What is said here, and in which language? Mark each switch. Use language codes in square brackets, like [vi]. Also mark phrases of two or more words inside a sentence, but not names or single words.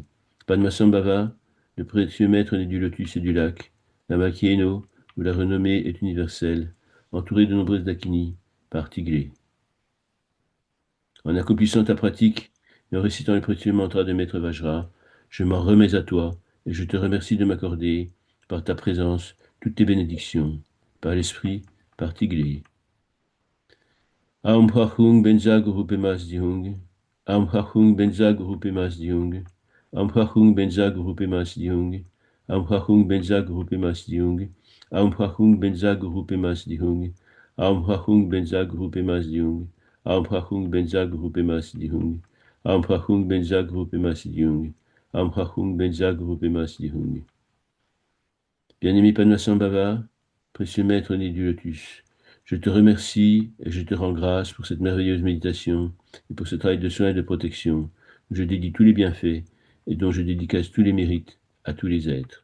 [fr] Padmasambhava, le précieux maître né du lotus et du lac, la Makieno, où la renommée est universelle, entouré de nombreuses dakinis, par Tigli. En accomplissant ta pratique et en récitant les précieux mantras de Maître Vajra, je m'en remets à toi et je te remercie de m'accorder, par ta présence, toutes tes bénédictions, par l'Esprit, par Tigli. [sa] Aum Hachung Benza Guru Pemas Dihung, Aum Hachung Benza Guru Pemas Dihung, Aum Hachung Benza Guru Pemas Dihung, Aum Hachung Benza Guru Pemas Dihung, Aum Hachung Benza Guru Pemas Dihung, Aum Hachung Benza Guru Pemas Dihung, Aum Hachung Benza Guru Pemas Dihung, Aum Hachung Benza Guru Pemas Dihung, Aum Hachung Benza Guru Pemas Dihung. [fr] Bien-aimé Padmasambhava, précieux maître né du lotus, je te remercie et je te rends grâce pour cette merveilleuse méditation et pour ce travail de soin et de protection où je dédie tous les bienfaits et dont je dédicace tous les mérites à tous les êtres.